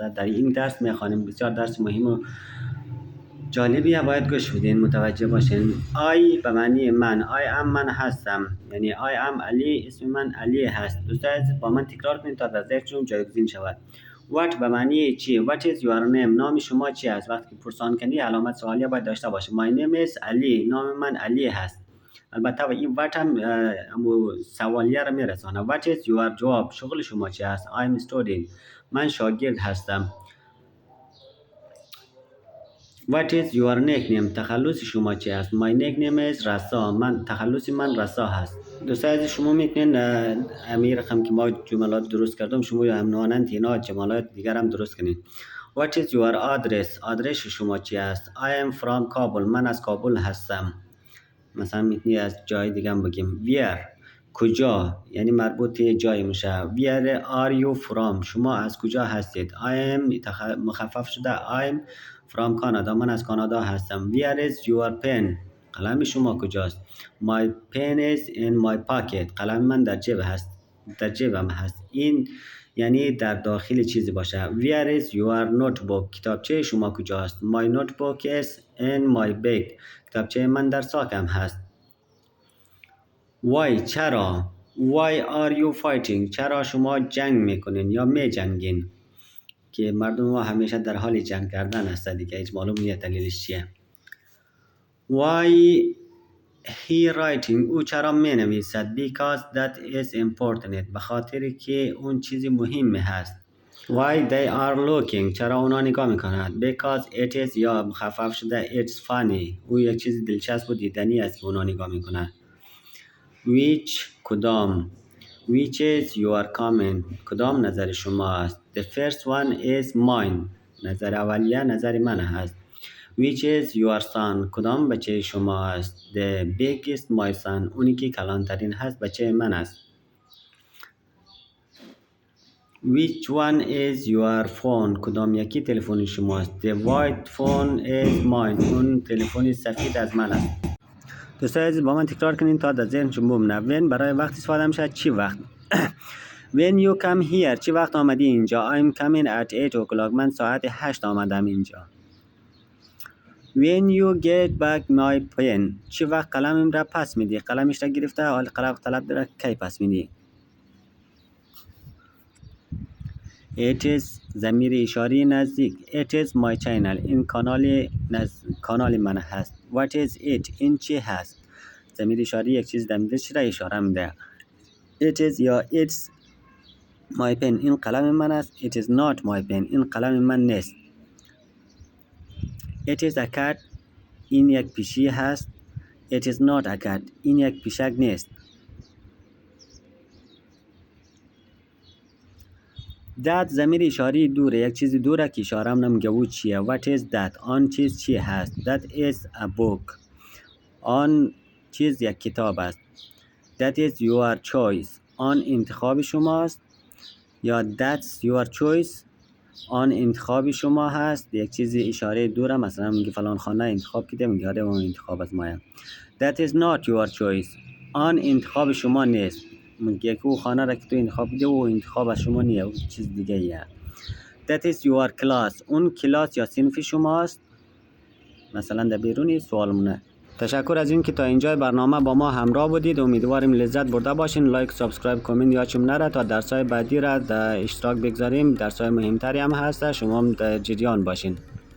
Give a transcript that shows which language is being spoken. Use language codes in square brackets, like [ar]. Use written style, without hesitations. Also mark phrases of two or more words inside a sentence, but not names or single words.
[fa] در این درس میخوانیم، بسیار درس مهم و جالبیه، باید گوش بدین، متوجه باشین. I به معنی من، [en] I am [fa] من هستم، یعنی [en] I am [fa] علی، اسم من علی هست. دوستان عزیز با من تکرار کنید تا در ذهنتون جایگزین شود. What به معنی چی؟ [en] What is your name؟ [fa] نام شما چی است؟ وقتی پرسان کنی علامت سوالیه باید داشته باشه. [en] My name is [fa] علی، نام من علی هست. البته و این what هم سوالیه را میرسانه. [en] What is your job؟ [fa] شغل شما چی است؟ [en] I am student، [fa] من شاگرد هستم. [en] What is your nickname؟ [fa] تخلص شما چی است؟ [en] My nickname is [fa] رسا، تخلص من رسا هست. دوستان عزیز شما میتونین همین رقم که ما جملات درست کردم شما یا همانند اینا جملات دیگر هم درست کنین. [en] What is your address؟ [fa] آدرس شما چی است؟ [en] I am from Kabul، [fa] من از کابل هستم. مثلا میتونی از جای دیگه هم بگیم. Where؟ کجا، یعنی مربوط جای میشه. [en] Where are you from؟ [fa] شما از کجا هستید؟ [en] I am [fa] مخفف شده [en] I am from Canada، [fa] من از کانادا هستم. [en] Where is your pen؟ [fa] قلم شما کجاست؟ [en] My pen is in my pocket، [fa] قلم من در جیبم هست. این یعنی در داخل چیزی باشه. [en] Where is your notebook؟ [fa] کتابچه شما کجاست؟ [en] My notebook is in my bag، [fa] کتابچه من در ساکم هست. [en] Why؟ چرا؟ Why are you fighting؟ [fa] چرا شما جنگ میکنین یا می جنگین؟ که مردم ما همیشه در حال جنگ کردن هست دیگه، هیچ معلوم نیست دلیلش چیه. [en] Why he writing؟ [fa] او چرا می نویسد؟ [en] Because that is important، [fa] به خاطر که اون چیزی مهم هست. [en] Why they are looking؟ [fa] چرا اونا نگاه میکنند؟ [en] Because it is [fa] یا مخفف شده [en] it's funny، [fa] او یک چیز دلچسب و دیدنی است که اونا نگاه میکنند. [en] Which کدام؟ Which is your comment؟ [fa] کدام نظر شما است؟ [en] The first one is mine، [fa] نظر اولیه نظر من است. [en] Which is your son؟ [fa] کدام بچه شما است؟ [en] The biggest my son، [fa] اونی که کلانترین هست بچه من است. [en] Which one is your phone؟ [fa] کدام یکی تلفن شماست؟ [en] The white phone is mine، [fa] اون تلفن سفید از من است. دوستان عزیز با من تکرار کنین تا در ذهنتون بمونه. When برای وقت استفاده میشه، چی وقت؟ [en] When you come here، [fa] چی وقت آمدی اینجا؟ [en] I'm coming at 8 o'clock، [fa] من ساعت 8 آمدم اینجا. [en] When you get back my pen، [fa] چی وقت قلمم را پس میدی؟ قلمش را گرفته، حال قلم طلب داره، کی پس میدی؟ [en] It is [fa] ضمیر اشاری نزدیک. [en] It is my channel، [fa] این کانال من هست. [en] What is it؟ [fa] این چی هست؟ ضمیر اشاری یک چیز دمیدش را اشاره میده. [en] It is یا it's my pen، [fa] این قلم من است. [en] It is not my pen، [fa] این قلم من نیست. [en] It is a cat، [fa] این یک پیشی هست. [en] It is not a cat، [fa] این یک پیشک نیست. That ضمیر اشاری دوره، یک چیز دوره که اشاره هم نمیگه او چیه. [en] What is that؟ [fa] آن چیز چی هست؟ [en] That is a book، [fa] آن چیز یک کتاب است. [en] That is your choice، [fa] آن انتخاب شماست. [en] یا that's your choice، [fa] آن انتخاب شما هست. یک چیز اشاره دوره، مثلا میگه فلان خانه انتخاب کده، میگه آره اون انتخاب از مایم. [en] That is not your choice، [fa] آن انتخاب شما نیست. میگه که او خانه را که تو انتخاب کده و انتخاب از شما نیه، او چیز دیگه ایه. [en] That is your class، [fa] اون کلاس یا صنف شماست. مثلا در بیرونی سوال مونه. تشکر از این که تا اینجای برنامه با ما همراه بودید. امیدواریم لذت برده باشین. لایک، سابسکرایب، کامنت یادتون نره تا درس‌های بعدی را در اشتراک بگذاریم. درس‌های مهمتری هم هست، شما هم در جریان باشین.